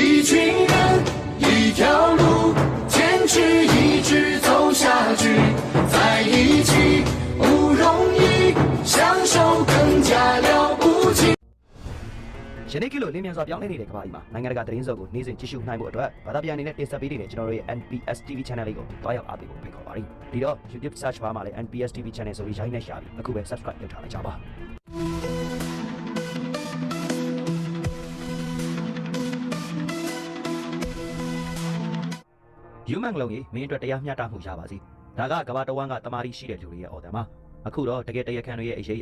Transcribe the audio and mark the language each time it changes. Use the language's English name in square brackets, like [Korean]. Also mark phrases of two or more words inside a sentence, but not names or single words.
[Chinese] 群人，一条路，坚持一直走下去，在一起不容易，享受更加了不起。 [Burmese] ယနေ့ခေတ်လိုလင်းမြန်စွာပြောင်းလဲနေတဲ့ကမ္ဘာကြီးမှာနိုင်ငံတကာသတင်းစုံကိုနေ့စဉ်ကြည့်ရှုနိုင်ဖို့အတွက်ဘာသာပြန်အနေနဲ့တင်ဆက်ပေးနေတဲ့ကျွန်တော်တို့ရဲ့ NPS TV Channel လေးကိုတွားရောက်အားပေးဖို့ဖိတ်ခေါ်ပါတယ်။ဒီတော့ YouTube [English] search bar [Burmese] မှာလည်း NPS TV Channel ဆိုပြီးရိုင်းနဲ့ရှာပြီးအခုပဲ subscribe လုပ်ထားလိုက်ကြပါ ။ Human လုံးကြီးမင်းအတွက်တရားမျှတမှုရပါစေ။ဒါကကမ္ဘာတဝန်းကတမာတိရှိတဲ့လူတွေရဲ့အော်တန်ပါ။အခုတော့တကယ်တရားခံတွေရဲ့အရေးအယော